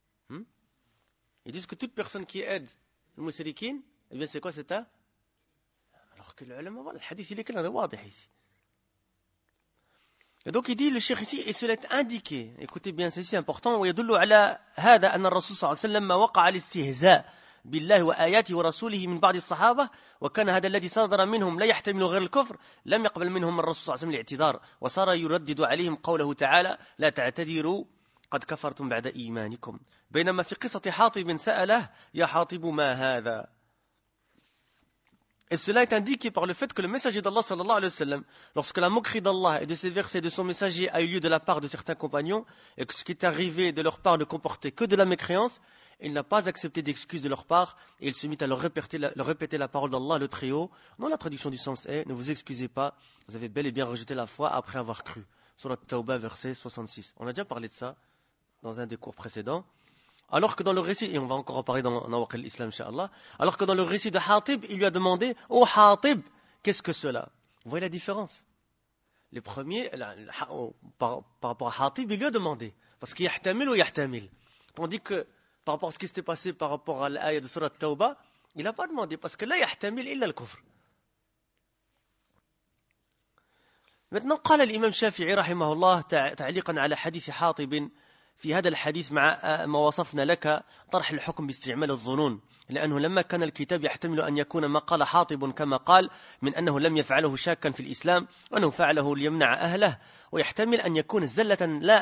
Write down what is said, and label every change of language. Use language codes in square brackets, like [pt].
[fr] Là. Ils disent que toute personne qui aide le musulikin, eh bien, c'est quoi cet un? Alors que l'ulama, voilà, le hadith, il est clair, il est wadih ici. Et donc, il dit, le cheikh ici, et cela est indiqué. Écoutez bien, c'est important. Et il dit, le cheikh ici, c'est important. [ar] بالله وآياته ورسوله من بعض الصحابة، وكان هذا الذي صدر منهم لا يحتمل غير الكفر، لم يقبل منهم الرسول صلى الله عليه وسلم الاعتذار، وصار يردد عليهم قوله تعالى: لا تعتذروا قد كفرتم بعد إيمانكم. بينما في قصة حاطب سأله: يا حاطب ما هذا؟ [fr] Et cela est indiqué par le fait que le messager d'Allah sallallahu alayhi wa sallam, lorsque la moquerie d'Allah et de ses versets et de son messager a eu lieu de la part de certains compagnons, et que ce qui est arrivé de leur part ne comportait que de la mécréance, il n'a pas accepté d'excuses de leur part, et il se mit à leur répéter la parole d'Allah le Très-Haut, dont la traduction du sens est: ne vous excusez pas, vous avez bel et bien rejeté la foi après avoir cru. Sourate Tawbah, verset 66. On a déjà parlé de ça dans un des cours précédents. Alors que dans le récit, et on va encore en parler dans Nawaqil l'Islam, inshallah, alors que dans le récit de Hatib, il lui a demandé: « Oh Hatib, qu'est-ce que cela ?» Vous voyez la différence? Les premiers, par rapport à Hatib, il lui a demandé. Parce qu'il y a Ihtamil ou Ihtamil. Tandis que, par rapport à ce qui s'était passé par rapport à l'ayah de surat Tawba, il n'a pas demandé. Parce que là, Ihtamil illa al-kufr. Maintenant, [ar] قال [fr] l'imam Shafi'i, rahimahullah, ta'liqan ala hadith Hatibin, [ar] في هذا الحديث مع ما وصفنا لك طرح الحكم باستعمال الظنون، لأنه لما كان الكتاب يحتمل أن يكون ما قال حاطب كما قال من أنه لم يفعله شاكا في الإسلام، وأنه فعله ليمنع أهله، ويحتمل أن يكون زلة